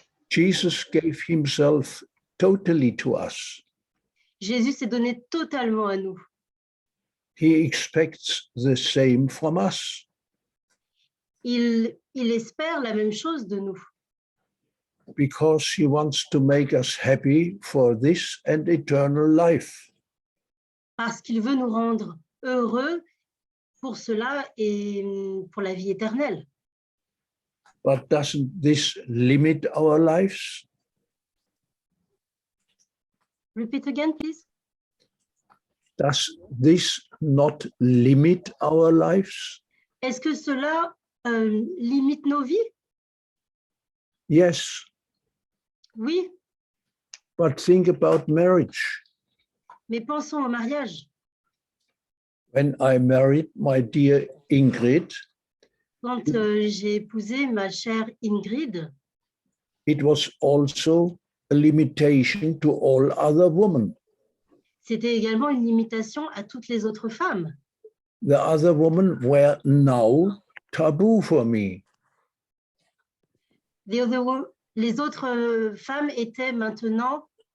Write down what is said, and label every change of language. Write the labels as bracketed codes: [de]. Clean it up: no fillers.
[en] Jesus gave himself totally to us. [fr] Jésus s'est donné totalement à nous. [en] He expects the same from us. [fr] Il espère la même chose de nous. [en] Because he wants to make us happy for this and eternal life. [fr] Parce qu'il veut nous rendre heureux pour cela et pour la vie éternelle. [en] But doesn't this limit our lives? Repeat again, please. Does this not limit our lives? [fr] Est-ce que cela limite nos vies? [en] Yes. [fr] Oui, [en] But think about marriage. [fr] mais pensons au mariage. [en] When I married my dear Ingrid, [fr] Quand j'ai épousé ma chère Ingrid, [en] it was also a limitation to all other women. [fr] c'était également une limitation à toutes les autres femmes. [en] The other women were now taboo for me. [fr] Les autres femmes étaient maintenant.